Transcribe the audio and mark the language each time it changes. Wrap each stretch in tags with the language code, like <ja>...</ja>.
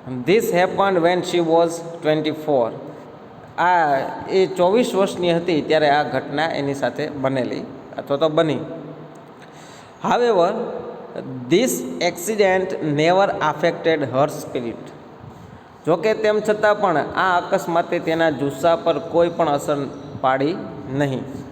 <en>This happened when she was 24.</en> <gu>આ એ 24 વર્ષની હતી ત્યારે આ ઘટના એની સાથે બનેલી અથવા તો બની.</gu> <en>However, this accident never affected her spirit.</en> <gu>જોકે તેમ છતાં પણ આ અકસ્માતે તેના જુસ્સા પર કોઈ પણ અસર પાડી નહીં.</gu>